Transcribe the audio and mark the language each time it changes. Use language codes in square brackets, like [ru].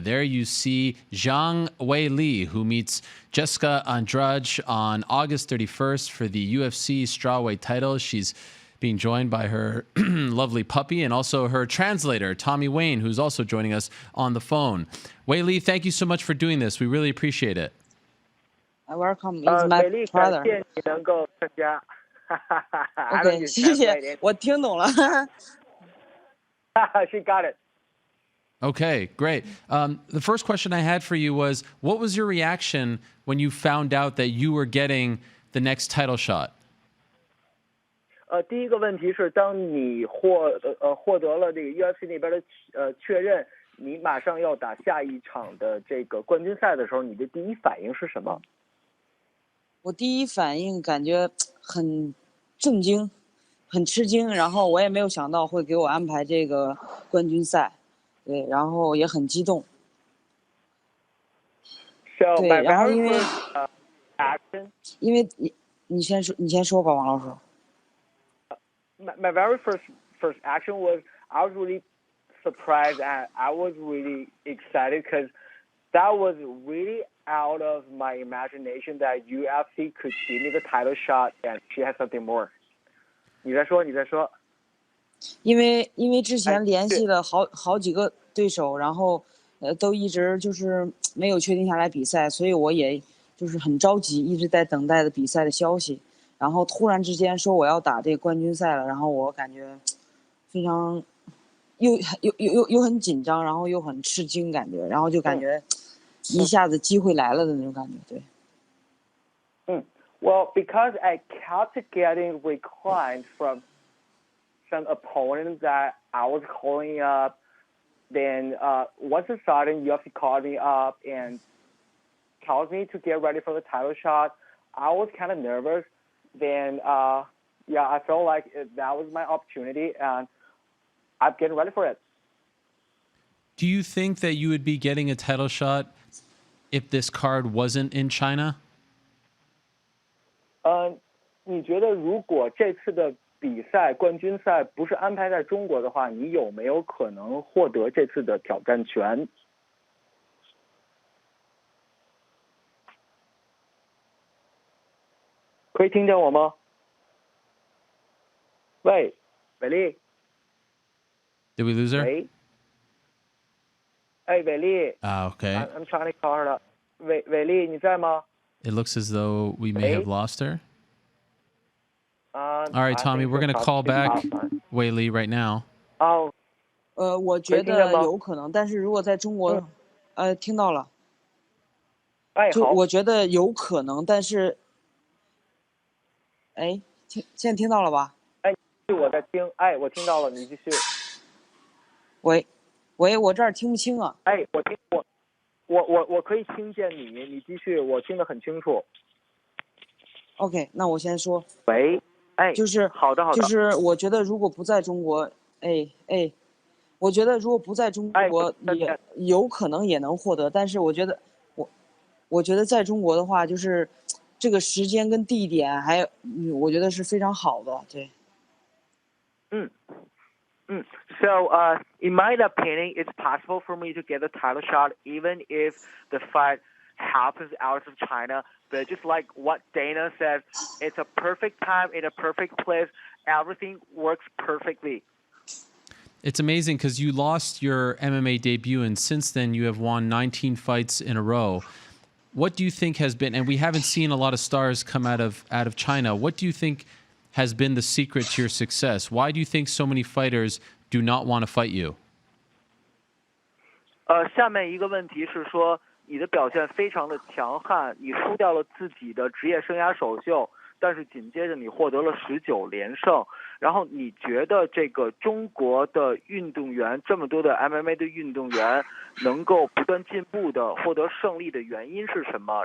[en] There you see Zhang Weili, who meets Jessica Andrade on August 31st for the UFC strawweight title. She's being joined by her lovely puppy and also her translator, Tommy Wayne, who's also joining us on the phone. Weili, thank you so much for doing this. We really appreciate it. Welcome. It's my brother. [zh] Okay, 谢谢，我听懂了。 [en] She got it. Okay, great. The first question I had for you was, what was your reaction when you found out that you were getting the next title shot? [zh] 第一个问题是，当你获得了这个 UFC 那边的确认，你马上要打下一场的这个冠军赛的时候，你的第一反应是什么？我第一反应感觉很震惊，很吃惊，然后我也没有想到会给我安排这个冠军赛，对，然后也很激动。对，然后因为你先说吧，王老师。 [en] My very first action was I was really surprised and I was really excited because that was really out of my imagination that UFC could give me the title shot and she had something more. [zh] 你再说。因为之前联系了好几个对手，然后都一直就是没有确定下来比赛，所以我也就是很着急，一直在等待的比赛的消息。然后突然之间说我要打这个冠军赛了，然后我感觉非常又很紧张，然后又很吃惊感觉，然后就感觉一下子机会来了的那种感觉，对。 [en] Well, because I kept getting declines from some opponents that I was calling up, then once a sudden UFC called me up and tells me to get ready for the title shot, I was kind of nervous. Then, I felt like that was my opportunity, and I'm getting ready for it. Do you think that you would be getting a title shot if this card wasn't in China? [zh] 你觉得如果这次的比赛冠军赛不是安排在中国的话，你有没有可能获得这次的挑战权？可以听见我吗？喂，伟丽。 [en] Did we lose her? [zh] 喂。哎，伟丽。 [en] Okay. I'm trying to call her up. [zh] 伟丽，你在吗？ [en] It looks as though we may have lost her. All right, Tommy, we're going to call back Weili right now. [zh] 我觉得有可能，但是如果在中国，听到了。就我觉得有可能，但是。现在听到了吧？我在听，我听到了，你继续。喂，我这儿听不清啊。我可以听见你，你继续，我听得很清楚。 OK， 那我先说。喂，就是好的，就是我觉得如果不在中国，我觉得如果不在中国也有可能也能获得，但是我觉得在中国的话，就是这个时间跟地点还我觉得是非常好的，对。 [en] So, in my opinion, it's possible for me to get the title shot even if the fight happens out of China. But just like what Dana said, it's a perfect time in a perfect place. Everything works perfectly. It's amazing because you lost your MMA debut, and since then you have won 19 fights in a row. What do you think has been, and we haven't seen a lot of stars come out of China, what do you think has been the secret to your success? Why do you think so many fighters do not want to fight you? [zh] 下面一个问题是说，你的表现非常的强悍，你输掉了自己的职业生涯首秀，但是紧接着你获得了19连胜。然后你觉得这个中国的运动员，这么多的 MMA 的运动员能够不断进步的获得胜利的原因是什么？